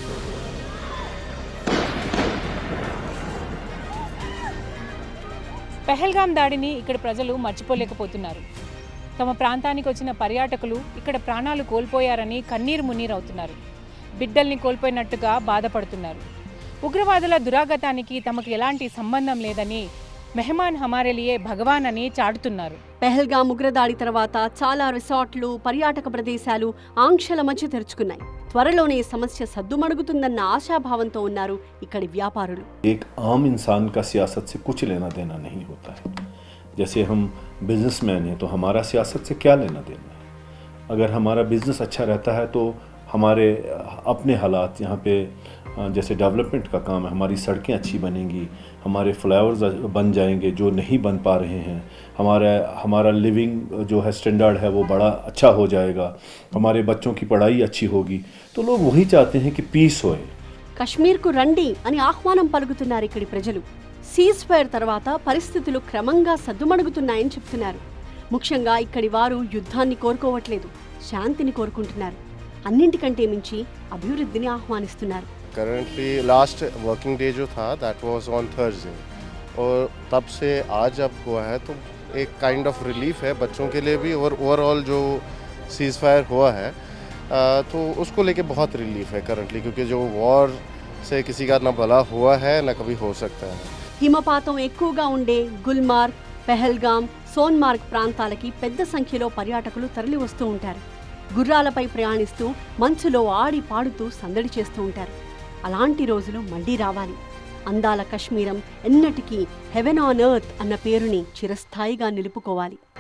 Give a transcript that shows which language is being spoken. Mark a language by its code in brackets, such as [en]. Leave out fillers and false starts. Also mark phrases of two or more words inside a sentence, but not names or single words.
[te] పహల్గాం దాడిని ఇక్కడ ప్రజలు మర్చిపోలేకపోతున్నారు. తమ ప్రాంతానికి వచ్చిన పర్యాటకులు ఇక్కడ ప్రాణాలు కోల్పోయారని కన్నీరు మున్నీరవుతున్నారు. బిడ్డల్ని కోల్పోయినట్టుగా బాధపడుతున్నారు. ఉగ్రవాదుల దురాగతానికి తమకు ఎలాంటి సంబంధం లేదని, [hi] मेहमान हमारे लिए भगवान [te] అని చాటుతున్నారు. పహల్గాం ఉగ్రదాడి తర్వాత చాలా రిసార్ట్లు, పర్యాటక ప్రదేశాలు ఆంక్షల మధ్య తెరుచుకున్నాయి. త్వరలోనే సమస్య సద్దుమణుగుతుందన్న ఆశాభావంతో ఉన్నారు ఇక్కడి వ్యాపారులు. [hi] एक आम इंसान का सियासत से कुछ लेना देना नहीं होता है. जैसे हम बिजनेसमैन हैं तो हमारा सियासत से क्या लेना देना है. अगर हमारा बिजनेस अच्छा रहता है तो हमारे अपने हालात यहाँ पे जैसे डेवलपमेंट का काम है, हमारी सड़कें अच्छी बनेंगी, हमारे फ्लाईओवर्स बन जाएंगे जो नहीं बन पा रहे हैं, हमारा लिविंग जो है स्टैंडर्ड है वो बड़ा अच्छा हो जाएगा, हमारे बच्चों की पढ़ाई अच्छी होगी. तो लोग वही चाहते हैं कि पीस होए. [te] కశ్మీర్కు రండి అని ఆహ్వానం పలుకుతున్నారు ఇక్కడి ప్రజలు. [en] cease fire [te] తర్వాత పరిస్థితులు క్రమంగా సద్దుమణుగుతున్నాయని చెప్తున్నారు. ముఖ్యంగా ఇక్కడి వారు యుద్ధాన్ని కోరుకోవట్లేదు, శాంతిని కోరుకుంటున్నారు. అన్నింటికంటే మించి అభివృద్ధిని ఆహ్వానిస్తున్నారు. [en] currently last working day [hi] जो था [en] that was on Thursday [hi] और तब से आज अब हुआ है तो एक [en] kind of relief [hi] है बच्चों के लिए भी और ओवरऑल जो [en] cease fire [hi] हुआ है तो उसको लेके बहुत रिलीफ है करंटली क्योंकि जो वॉर से किसी का ना भला हुआ है ना कभी हो सकता है. [te] హిమపాతం ఎక్కువగా ఉండే గుల్మార్గ్, పెహల్గాం, సోన్మార్గ్ ప్రాంతాలకి పెద్ద సంఖ్యలో పర్యాటకులు తరలి వస్తూ ఉంటారు. గుర్రాలపై ప్రయాణిస్తూ మంచులో ఆడి పాడుతూ సందడి చేస్తూ ఉంటారు. అలాంటి రోజులు మళ్లీ రావాలి. అందాల కశ్మీరం ఎన్నటికీ [en] heaven on earth [te] అన్న పేరుని చిరస్థాయిగా నిలుపుకోవాలి.